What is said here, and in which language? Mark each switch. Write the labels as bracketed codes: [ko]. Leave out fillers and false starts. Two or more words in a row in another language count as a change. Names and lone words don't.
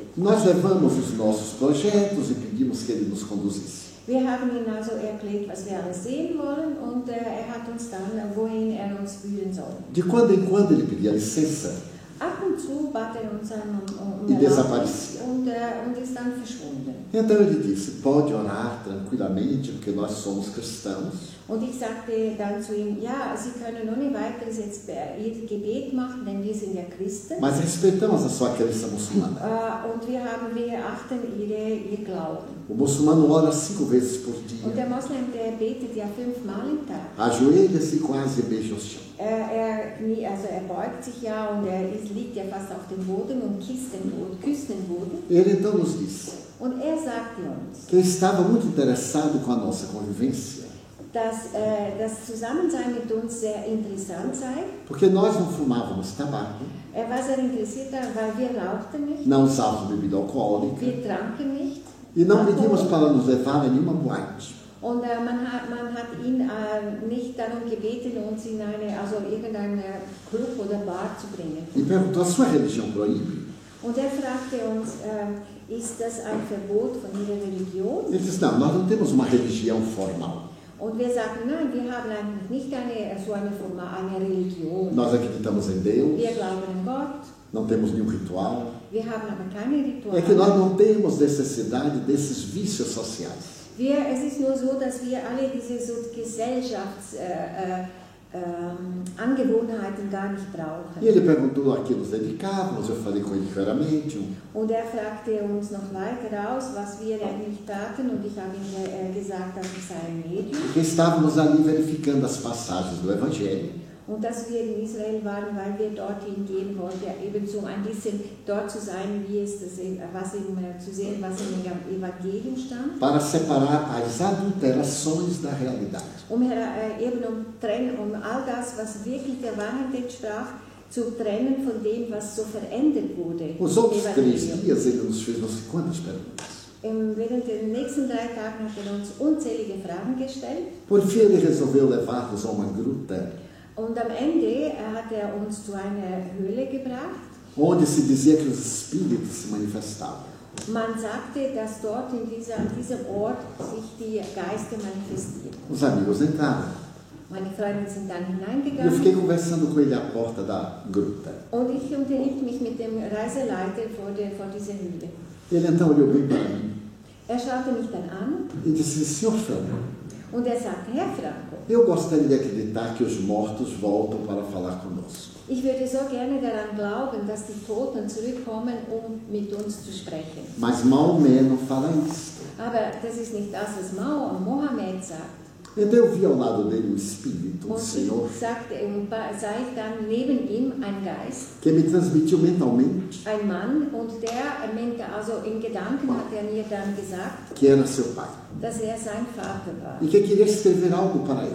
[pt] Nós levamos os nossos projetos e pedimos que ele nos conduzisse. [de] Wir haben ihm also erklärt, was wir alles sehen wollen, und hat uns dann, wohin uns führen soll. [pt] De quando em quando ele pedia licença [de] Ab und zu bat uns [pt] e desaparecia. [de] und ist dann verschwunden. [pt] Então ele disse: pode orar tranquilamente, porque nós somos cristãos. [de] Und ich sagte dann zu ihm, ja, Sie können ohne weiteres jetzt Ihr Gebet machen, denn wir sind ja Christen. [pt] Mas respeitamos a sua crença muçulmana. [de] Und wir achten Ihr Glauben. [pt] O muçulmano ora 5 vezes por dia. [de] Und der Moslem, der betet ja 5-mal im Tag. [pt] Ajoelha-se e quase beija o chão. [de] Er beugt sich ja und liegt ja fast auf dem Boden und küsst den Boden. [pt] Ele então nos disse [de] Und sagte uns, [pt] que estava muito interessado com a nossa convivência, [de] dass das Zusammensein mit uns sehr interessant sei. [pt] porque nós não fumávamos tabaco, [de] War sehr interessiert daran, weil wir rauchten nicht, [pt] não usávamos bebida alcoólica [de] wir tranken nicht. [pt] e não pedimos para nos levar a nenhuma boate. [de] Und man hat ihn nicht darum gebeten, uns in irgendeinen Club oder Bar zu bringen. [pt] E perguntou: a sua religião proíbe? [de] Und er fragte uns, ist das ein Verbot von Ihrer Religion? [pt] Ele disse, não, nós não temos uma religião formal. [de] Und wir sagten, nein, wir haben eigentlich nicht eine Religion. [pt] Nós acreditamos em Deus, [de] Wir glauben an Gott, [pt] não temos nenhum ritual. [de] wir haben aber keine [pt] É que nós [de] Rituale. [pt] não temos necessidade desses vícios sociais. [de] Es ist nur so, dass wir alle diese so Angewohnheiten gar nicht brauchen. [pt] E ele perguntou a que nos dedicávamos, eu falei com ele que eu era médium. [de] Und er fragte uns noch weiter aus, was wir eigentlich taten, und ich habe ihm gesagt, dass ich sei ein Medium. [pt] Porque estávamos ali verificando as passagens do Evangelho. [de] Und dass wir in Israel waren, weil wir dorthin gehen wollten, ebenso ein bisschen dort zu sein, wie es das, zu sehen, was im Evangelium stand. [pt] Para separar as adulterações da realidade. [de] Um all das, was wirklich der Wahrheit entsprach, zu trennen von dem, was so verändert wurde. [pt] Os outros 3 dias ele nos fez não sei quantas perguntas. [de] Während den nächsten 3 Tagen hat uns unzählige Fragen gestellt. [pt] Por fim ele resolveu levar-nos a uma gruta. [de] Und am Ende hat er uns zu einer Höhle gebracht. [pt] Onde se dizia que os espíritos se manifestavam. [de] Man sagte, dass dort an diesem Ort sich die Geister manifestieren. [pt] Os amigos entraram. [de] Meine Freunde sind dann [pt] E eu [de] hineingegangen. [pt] fiquei conversando com ele à porta da gruta. [de] Und ich unterhielt mich mit dem Reiseleiter vor dieser Höhle. [pt] Ele então olhou bem para mim [de] Er schaute mich dann an [pt] e disse, Senhor Franco, [de] und er sagte, Herr Franco, [pt] eu gostaria de acreditar que os mortos voltam para falar conosco. [de] ich würde so gerne daran glauben, dass die Toten zurückkommen, um mit uns zu sprechen. [pt] Mas Maomé não fala isto. [de] Aber das ist nicht das, was Mohammed sagt. [pt] Então eu vi ao lado dele um espírito, um [de] Und [pt] senhor, [de] ich sah ich dann neben ihm ein Geist, [pt] que me transmitiu mentalmente [de] ein Mann, und also in Gedanken hat er mir dann gesagt, [pt] que era seu pai. [de] dass er sein Vater war. [pt] E que queria escrever algo para ele.